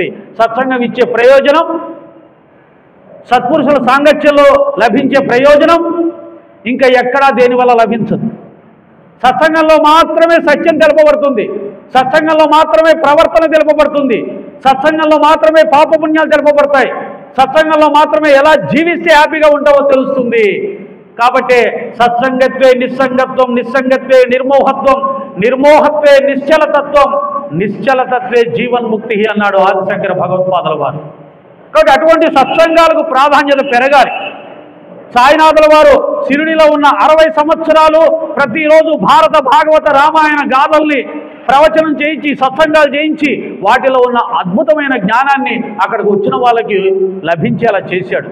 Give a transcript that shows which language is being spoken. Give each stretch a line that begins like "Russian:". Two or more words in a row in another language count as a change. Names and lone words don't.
Telugu: సత్సంగం ఇచ్చే ప్రయోజనం, సత్పురుషుల సాంగత్యంలో లభించే ప్రయోజనం ఇంకా ఎక్కడా దేనివల్ల లభించదు. సత్సంగంలో మాత్రమే సత్యం తెలుపబడుతుంది, సత్సంగంలో మాత్రమే ప్రవర్తన తెలుపబడుతుంది, సత్సంగంలో మాత్రమే పాపపుణ్యాలు తెలుపబడతాయి, సత్సంగంలో మాత్రమే ఎలా జీవిస్తే హ్యాపీగా ఉంటావో తెలుస్తుంది. కాబట్టి
Sanskrit: सत्सङ्गत्वे निस्सङ्गत्वं, निस्सङ्गत्वे निर्मोहत्वं, निर्मोहत्वे निश्चलतत्वं, निश्चलतत्वे जीवन्मुक्ति
Telugu: అన్నాడు ఆదిశంకర భగవత్పాదుల వారు. కాబట్టి అటువంటి సత్సంగాలకు ప్రాధాన్యత పెరగాలి. సాయినాథుల వారు షిరిడీలో ఉన్న 60 సంవత్సరాలు ప్రతిరోజు భారత భాగవత రామాయణ గాథల్ని ప్రవచనం చేయించి, సత్సంగాలు చేయించి, వాటిలో ఉన్న అద్భుతమైన జ్ఞానాన్ని అక్కడికి వచ్చిన వాళ్ళకి లభించేలా చేశాడు.